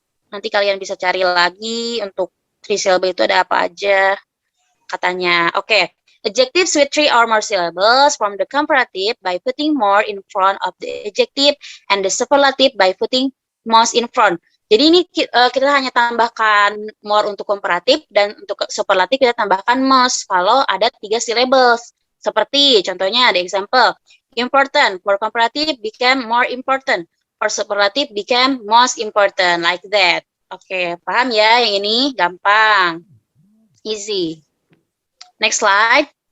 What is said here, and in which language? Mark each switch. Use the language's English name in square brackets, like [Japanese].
[Indonesian] Nanti kalian bisa cari lagi untuk 3 syllable itu ada apa aja katanya. Oke. [English] Adjectives with 3 or more syllables from the comparative by putting more in front of the adjective and the superlative by putting most in front. [Indonesian] Jadi ini kita hanya tambahkan more untuk komparatif dan untuk superlatif kita tambahkan most kalau ada 3 syllables. Seperti contohnya [English] the example, important for comparative became more important, for superlative became most important, like that. [Indonesian] Oke, paham ya yang ini? Gampang. [English] Easy. Next slide.